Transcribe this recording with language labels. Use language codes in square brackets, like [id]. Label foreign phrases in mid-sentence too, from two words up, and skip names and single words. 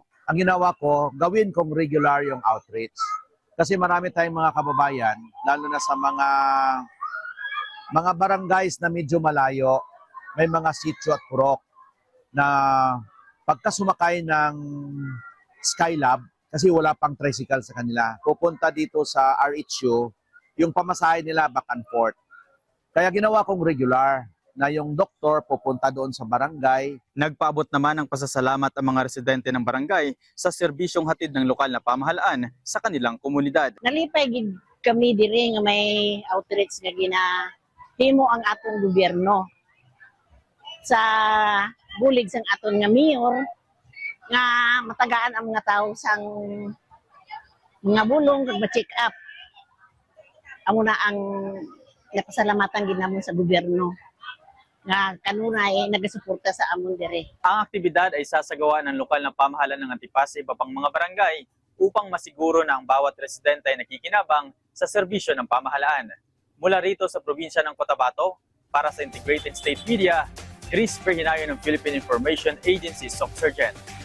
[tl] Ang ginawa ko, gawin kong regular yung outreach. Kasi marami tayong mga kababayan, lalo na sa mga barangays na medyo malayo, may mga sitio at purok na pagka sumakay ng Skylab, kasi wala pang tricycle sa kanila, pupunta dito sa RHU, yung pamasahe nila [en] back and forth. [tl] Kaya ginawa kong regular na yung doktor pupunta doon sa barangay. Nagpaabot naman ng pasasalamat ang mga residente ng barangay sa serbisyong hatid ng lokal na pamahalaan sa kanilang komunidad. [hil] Nalipay gid kami diri nga may outreach nga ginahimo ang atong gobyerno sa bulig sang aton nga mayor nga matagaan ang mga tawo sang mga bulong kag ma-check up. Amo na ang napasalamatan ginamon sa gobyerno nga kanunay nagasuporta sa amon diri. [tl] Ang aktibidad ay sasagawa ng lokal na pamahalaan ng Antipas sa iba pang mga barangay upang masiguro na ang bawat residente ay nakikinabang sa serbisyo ng pamahalaan. Mula rito sa probinsya ng Cotabato, para sa Integrated State Media, Chris Ver Hinayon ng Philippine Information Agency, SOC Sargent.